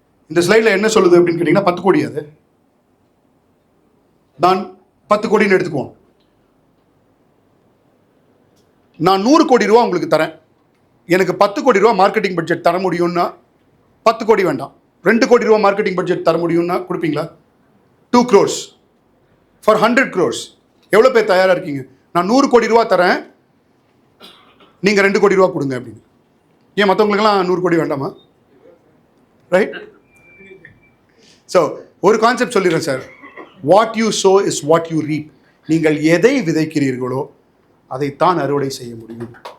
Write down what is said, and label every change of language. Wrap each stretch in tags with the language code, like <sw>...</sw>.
<ta>இந்த ஸ்லைடில் என்ன சொல்லுது அப்படின்னு கேட்டிங்கன்னா 10 கோடி. அது நான் 10 கோடின்னு எடுத்துக்குவோம். நான் 100 கோடி ரூபா உங்களுக்கு தரேன். எனக்கு 10 கோடி ரூபா மார்க்கெட்டிங் பட்ஜெட் தர முடியும்னா 10 கோடி வேண்டாம், 2 கோடி ரூபா மார்க்கெட்டிங் பட்ஜெட் தர முடியும்னா கொடுப்பீங்களா?</ta> <en>2 crores for 100 crores.</en> <ta>எவ்வளோ பேர் தயாராக இருக்கீங்க? நான் 100 கோடி ரூபா தரேன், நீங்கள் 2 கோடி ரூபா கொடுங்க அப்படின்னு. ஏன் மற்றவங்களுக்கெல்லாம் 100 கோடி வேண்டாமா? ரைட்? ஸோ ஒரு கான்செப்ட் சொல்லிடுறேன் sir.</ta> <en>What you sow is what you reap.</en> <ta>நீங்கள் எதை விதைக்கிறீர்களோ அதைத்தான் அறுவடை செய்ய முடியும்.</ta>